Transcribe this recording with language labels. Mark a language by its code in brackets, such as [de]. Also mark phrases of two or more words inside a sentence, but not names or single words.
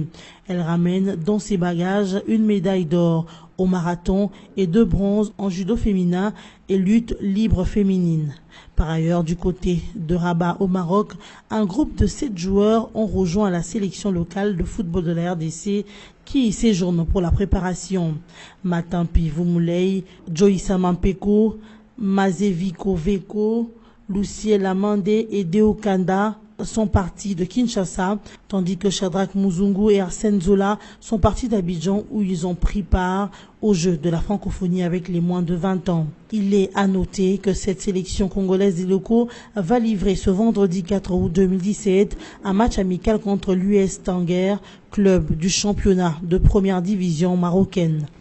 [fr] Elle ramène dans ses bagages une médaille d'or au marathon et 2 bronzes en judo féminin et lutte libre féminine. Par ailleurs, du côté de Rabat au Maroc, un groupe de 7 joueurs ont rejoint la sélection locale de football de la RDC qui y séjourne pour la préparation. Matampi Vumulei, Joïssa Mampeko, Mazeviko Veko, Luciel Amande et Deo Kanda sont partis de Kinshasa, tandis que Shadrach Muzungu et Arsène Zola sont partis d'Abidjan où ils ont pris part aux Jeux de la francophonie avec les moins de 20 ans. Il est à noter que cette sélection congolaise des locaux va livrer ce vendredi 4 août 2017 un match amical contre l'US Tanger, club du championnat de première division marocaine.